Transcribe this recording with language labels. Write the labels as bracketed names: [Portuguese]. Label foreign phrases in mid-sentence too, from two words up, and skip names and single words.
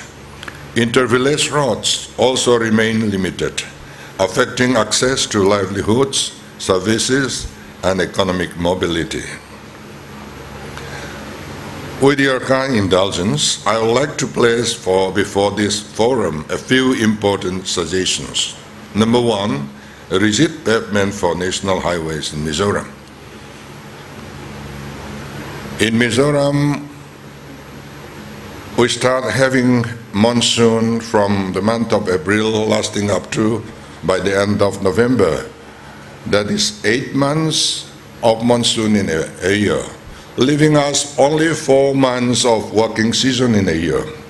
[English] Inter-village roads also remain limited, affecting access to livelihoods, services, and economic mobility. With your kind indulgence, I would like to place before this forum a few important suggestions. Number one, a rigid pavement for national highways in Mizoram. In Mizoram, we start having monsoon from the month of April lasting up to by the end of November. That is 8 months of monsoon in a year, leaving us only 4 months of working season in a year.